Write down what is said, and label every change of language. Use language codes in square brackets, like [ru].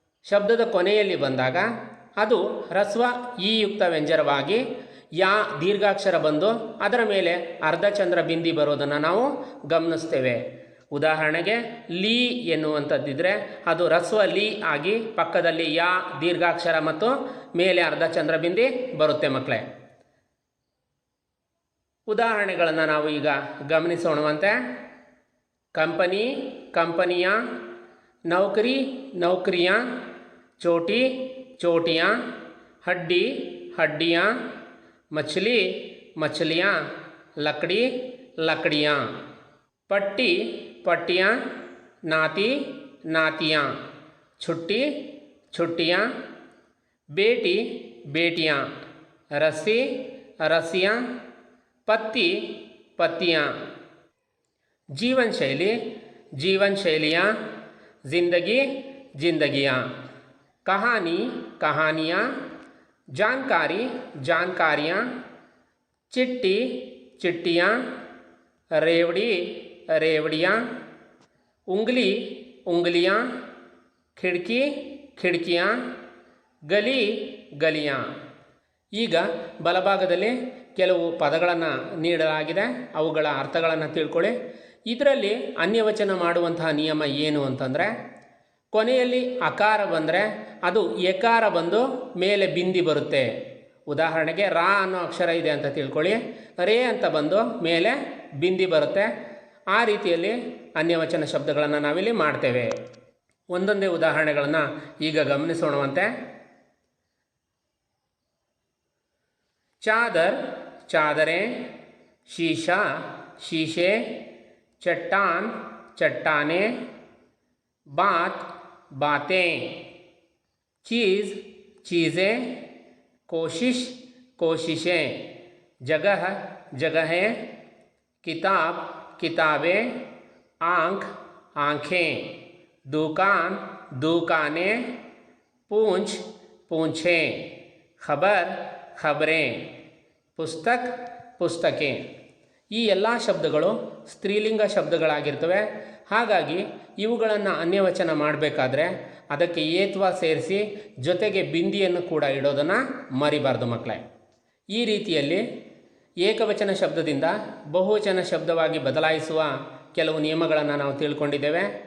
[kn] ಶಬ್ದದ ಕೊನೆಯಲ್ಲಿ ಬಂದಾಗ ಅದು ಹ್ರಸ್ವ ಈ ಯುಕ್ತ ವ್ಯಂಜನವಾಗಿ ಯಾ ದೀರ್ಘಾಕ್ಷರ ಬಂದು ಅದರ ಮೇಲೆ ಅರ್ಧಚಂದ್ರ ಬಿಂದಿ ಬರೋದನ್ನು ನಾವು ಗಮನಿಸ್ತೇವೆ. ಉದಾಹರಣೆಗೆ ಲೀ ಎನ್ನುವಂಥದ್ದಿದ್ರೆ ಅದು ಹ್ರಸ್ವ ಲೀ ಆಗಿ ಪಕ್ಕದಲ್ಲಿ ಯಾ ದೀರ್ಘಾಕ್ಷರ ಮತ್ತು ಮೇಲೆ ಅರ್ಧಚಂದ್ರ ಬಿಂದಿ ಬರುತ್ತೆ ಮಕ್ಕಳೇ. ಉದಾಹರಣೆಗಳನ್ನು ನಾವು ಈಗ ಗಮನಿಸೋಣವಂತೆ. [hi] ಕಂಪನಿ ಕಂಪನಿಯ, ನೌಕರಿ ನೌಕರಿಯ, ಚೋಟಿ चोटियाँ, हड्डी हड्डियाँ, मछली मछलियाँ, लकड़ी लकड़ियाँ, पट्टी पट्टियाँ, नाती नातियाँ, छुट्टी छुट्टियाँ, बेटी बेटियाँ, रस्सी रस्सियाँ, पत्ती पत्तियाँ. जीवन शैली जीवन शैलियाँ, जिंदगी जिंदगियाँ, कहानी कहानियाँ, जानकारी जानकारियाँ, चिट्ठी चिट्ठियाँ, रेवड़ी रेवड़ियाँ, उंगली उंगलियाँ, खिड़की खिड़कियाँ, गली गलियाँ. [kn] ಈಗ ಬಲಭಾಗದಲ್ಲಿ ಕೆಲವು ಪದಗಳನ್ನು ನೀಡಲಾಗಿದೆ, ಅವುಗಳ ಅರ್ಥಗಳನ್ನು ತಿಳ್ಕೊಳ್ಳಿ. ಇದರಲ್ಲಿ ಅನ್ಯವಚನ ಮಾಡುವಂತಹ ನಿಯಮ ಏನು ಅಂತಂದರೆ, ಕೊನೆಯಲ್ಲಿ ಅಕಾರ ಬಂದರೆ ಅದು ಎಕಾರ ಬಂದು ಮೇಲೆ ಬಿಂದಿ ಬರುತ್ತೆ. ಉದಾಹರಣೆಗೆ ರಾ ಅನ್ನೋ ಅಕ್ಷರ ಇದೆ ಅಂತ ತಿಳ್ಕೊಳ್ಳಿ, ರೇ ಅಂತ ಬಂದು ಮೇಲೆ ಬಿಂದಿ ಬರುತ್ತೆ. ಆ ರೀತಿಯಲ್ಲಿ ಅನ್ಯವಚನ ಶಬ್ದಗಳನ್ನು ನಾವಿಲ್ಲಿ ಮಾಡ್ತೇವೆ. ಒಂದೊಂದೇ ಉದಾಹರಣೆಗಳನ್ನು ಈಗ ಗಮನಿಸೋಣವಂತೆ. [hi] चादर चादरें, शीशा शीशे, चट्टान चट्टानें, बात बातें, चीज़ चीज़ें, कोशिश कोशिशें, जगह जगहें, किताब किताबें, आँख आँखें, दुकान दुकानें, पूंछ पूंछें, खबर खबरें, ಪುಸ್ತಕ ಪುಸ್ತಕೆ. [kn] ಈ ಎಲ್ಲ ಶಬ್ದಗಳು ಸ್ತ್ರೀಲಿಂಗ ಶಬ್ದಗಳಾಗಿರ್ತವೆ. ಹಾಗಾಗಿ ಇವುಗಳನ್ನು ಅನ್ಯವಚನ ಮಾಡಬೇಕಾದ್ರೆ ಅದಕ್ಕೆ ಏತ್ವ ಸೇರಿಸಿ ಜೊತೆಗೆ ಬಿಂದಿಯನ್ನು ಕೂಡ ಇಡೋದನ್ನು ಮರಿಬಾರ್ದು ಮಕ್ಕಳೇ. ಈ ರೀತಿಯಲ್ಲಿ ಏಕವಚನ ಶಬ್ದದಿಂದ ಬಹುವಚನ ಶಬ್ದವಾಗಿ ಬದಲಾಯಿಸುವ ಕೆಲವು ನಿಯಮಗಳನ್ನು ನಾವು ತಿಳ್ಕೊಂಡಿದ್ದೇವೆ.